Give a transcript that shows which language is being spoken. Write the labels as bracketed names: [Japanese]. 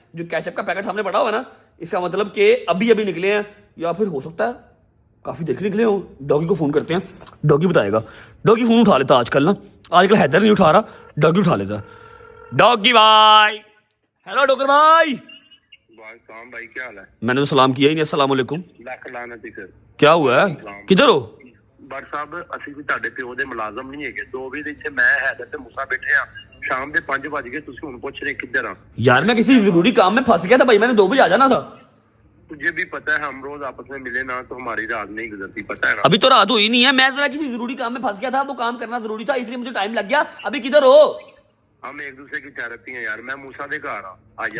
[Hindi] जो कैचअप का पैकेट हमने पड़ा हुआ है ना, इसका मतलब कि अभी अभी निकले हैं, या फिर हो सकता है काफी देर के निकले हो। डॉगी को फोन करते हैं, डॉगी बताएगा। डॉगी फोन उठा लेता आजकल ना, आजकल हैदर नहीं उठा रहा, डॉगी उठा लेता। डॉगी भाई, हेलो डॉक्टर भाई। भाई क्या हाल है? मैंने तो सलाम किया ही नहीं। अस्सलाम वालेकुम। [Punjabi] ਲੱਖ ਲਾਨਤ ਹੀ ਸਰ। [Hindi] क्या हुआ है? किधर हो? [Punjabi] ਬਟ ਸਾਹਿਬ ਅਸੀਂ ਵੀ ਤੁਹਾਡੇ ਪਿਓ ਦੇ ਮੁਲਾਜ਼ਮ ਨਹੀਂ ਹੈਗੇ। 2 ਵਜੇ ਇੱਥੇ ਮੈਂ ਹੈਦਰ ਤੇ ਮੂਸਾ ਬੈਠੇ ਆ, शाम ਦੇ 5 ਵਜ ਗਏ, ਤੁਸੀਂ ਹੁਣ ਪੁੱਛ ਰਹੇ ਕਿੱਧਰ ਆ? [Hindi] यार मैं किसी जरूरी काम में फंस गया था भाई, मैंने 2 बजे आ जाना था। तुझे भी पता है हम रोज आपस में मिले ना तो हमारी रात नहीं गुजरती, पता है ना? अभी तो रात हुई नहीं है, मैं जरा किसी जरूरी काम में फंस गया था, वो काम करना जरूरी था, इसलिए मुझे टाइम लग गया। अभी किधर हो? हम एक दूसरे की थेरेपी है यार। [Punjabi] मैं मूसा दे घर आ जा।